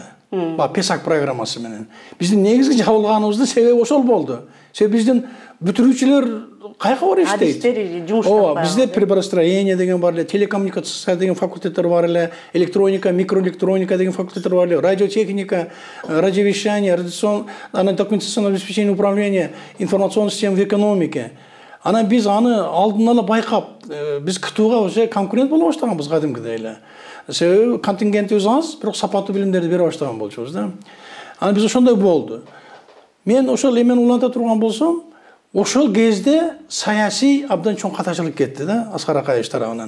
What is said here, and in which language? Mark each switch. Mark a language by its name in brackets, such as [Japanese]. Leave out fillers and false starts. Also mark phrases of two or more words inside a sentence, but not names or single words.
[Kyrgyz] Песак программасы менен. Биздин негизги жабылганыбыздын себеби ошол болду. Себеби биздин бүтүрүүчүлөр кайка барып иштейт. Адистер жумуштап. Бизде приборостроение деген бар эле, телекоммуникация деген факультеттер бар эле, [Russian] электроника, микроэлектроника [Kyrgyz] деген факультеттер бар эле, [Russian] радиотехника, радиовещание, радиационное документационное обеспечение управления, информационный система в экономике. [Kyrgyz] Анан биз аны алдын ала байкап, биз КТУга уже конкурент боло баштаганбыз кадимкидей эле. Себеби контингентибиз аз, бирок сапаттуу билимдерди бере баштаган болчубуз да. Анан биз ошондой болду. Мен ошол эмени уланта турган болсом, ошол кезде саясий абдан чоң катачылык кетти да, Аскар Акаевич тарабынан.